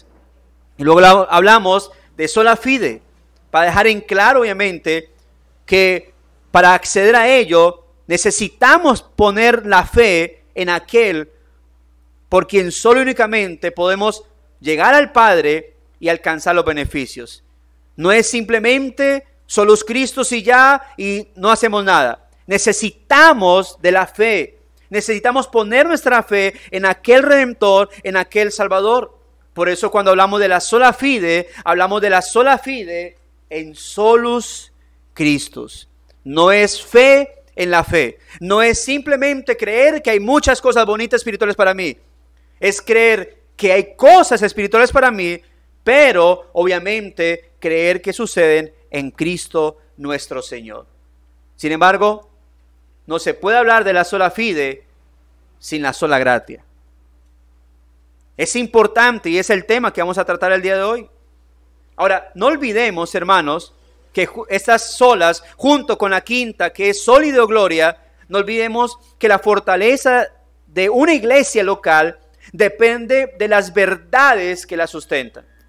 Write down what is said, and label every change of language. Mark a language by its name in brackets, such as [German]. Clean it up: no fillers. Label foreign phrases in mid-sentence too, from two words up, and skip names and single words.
[Spanish] Y luego hablamos de [Latin] sola fide, [Spanish] para dejar en claro obviamente que para acceder a ello necesitamos poner la fe en aquel por quien solo y únicamente podemos llegar al Padre y alcanzar los beneficios. No es simplemente solos Cristo y ya y no hacemos nada. Necesitamos de la fe. Necesitamos poner nuestra fe en aquel Redentor, en aquel Salvador. Por eso cuando hablamos de la [Latin] sola fide, [Spanish] hablamos de la [Latin] sola fide [Spanish] en [Latin] solus Christus. [Spanish] No es fe en la fe. No es simplemente creer que hay muchas cosas bonitas espirituales para mí. Es creer que hay cosas espirituales para mí, pero obviamente creer que suceden en Cristo nuestro Señor. Sin embargo, no se puede hablar de la [Latin] sola fide [Spanish] sin la [Latin] sola gratia. [Spanish] Es importante y es el tema que vamos a tratar el día de hoy. Ahora, no olvidemos, hermanos, que estas solas, junto con la quinta, que es sol y de gloria, no olvidemos que la fortaleza de una iglesia local depende de las verdades que la sustentan.